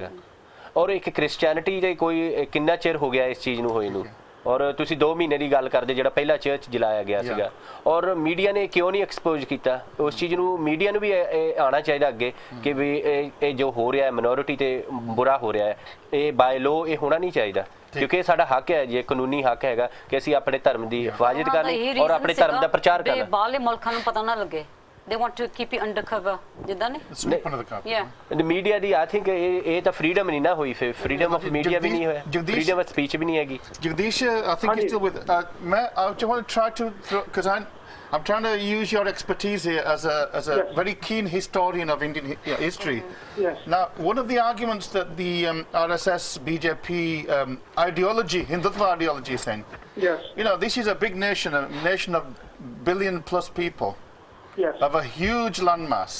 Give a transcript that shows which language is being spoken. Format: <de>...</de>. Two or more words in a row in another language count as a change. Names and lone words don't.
<pa>ਔਰ ਇੱਕ ਕ੍ਰਿਸਚੀਅਨਿਟੀ ਦੇ ਕੋਈ ਕਿੰਨਾ ਚਿਰ ਹੋ ਗਿਆ ਇਸ ਚੀਜ਼ ਨੂੰ ਹੋਏ ਨੂੰ, ਔਰ ਤੁਸੀਂ 2 ਮਹੀਨੇ ਦੀ ਗੱਲ ਕਰਦੇ ਜਿਹੜਾ ਪਹਿਲਾ ਚਰਚ ਜਲਾਇਆ ਗਿਆ ਸੀਗਾ ਔਰ ਮੀਡੀਆ ਨੇ ਕਿਉਂ ਨਹੀਂ ਐਕਸਪੋਜ਼ ਕੀਤਾ ਉਸ ਚੀਜ਼ ਨੂੰ ਮੀਡੀਆ ਨੂੰ ਵੀ ਆਉਣਾ ਚਾਹੀਦਾ ਅੱਗੇ ਕਿ ਵੀ ਇਹ ਜੋ ਹੋ ਰਿਹਾ ਹੈ ਮਿਨੋਰਿਟੀ ਤੇ ਬੁਰਾ ਹੋ ਰਿਹਾ ਹੈ ਇਹ</pa> <en>by law</en> <pa>ਇਹ ਹੋਣਾ ਨਹੀਂ ਚਾਹੀਦਾ ਕਿਉਂਕਿ ਇਹ ਸਾਡਾ ਹੱਕ ਹੈ ਜੇ ਕਾਨੂੰਨੀ ਹੱਕ ਹੈਗਾ ਕਿ ਅਸੀਂ ਆਪਣੇ ਧਰਮ ਦੀ ਹਿਫਾਜ਼ਤ ਕਰਨੀ ਔਰ ਆਪਣੇ ਧਰਮ ਦਾ ਪ੍ਰਚਾਰ ਕਰਨਾ ਬਾਹਰਲੇ ਮੁਲਕਾਂ ਨੂੰ ਪਤਾ ਨਾ ਲੱਗੇ</pa> <en>they want to keep it under cover</en> <pa>ਜਿੱਦਾਂ ਨੇ</pa> <en>the media</en> <pa>ਦੀ</pa> <en>I think</en> <pa>ਇਹ ਤਾਂ freedom ਨਹੀਂ ਨਾ ਹੋਈ ਫਿਰ</pa> <en>freedom of media</en> <pa>ਵੀ ਨਹੀਂ ਹੋਇਆ</pa> <en>freedom of speech</en> <pa>ਵੀ ਨਹੀਂ ਹੈਗੀ</pa> <en>Jagdish I think you're still with I just want to try to because I'm trying to use your expertise here as a very keen historian of Indian history. Now, one of the arguments that the RSS, BJP ideology, Hindutva ideology is saying, you know, this is a big nation, a nation of billion plus people, of a huge landmass.</en>